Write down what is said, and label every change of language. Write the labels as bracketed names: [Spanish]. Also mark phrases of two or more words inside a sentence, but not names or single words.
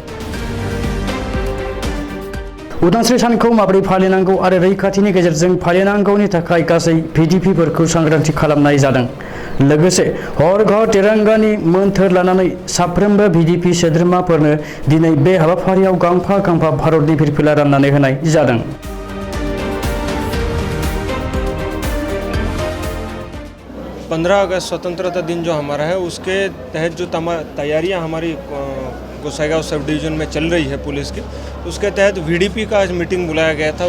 [Bodo] उदांस्रि सानखौ माबोरै फालिनांगौ आरो रैखाथिनि गेजेरजों फालिनांगौनि थाखाय गासै PDPफोरखौ सांग्रांथि खालामनाय जादों। लोगोसे हर घर तिरंगानि मोन्थोर लानानै साफ्रोमबो PDP सोद्रोमाफोरनो दिनै बे हाबाफारियाव गांफा गांफा भारतनि फिरफिला राननानै होनाय जादों। [Hindi] पंद्रह अगस्त स्वतंत्रता दिन जो हमारा है उसके तहत जो तैयारियां हमारी गोसाइगांव [English] sub division [Hindi] में चल रही है पुलिस की, उसके तहत VDP का आज मीटिंग बुलाया गया था।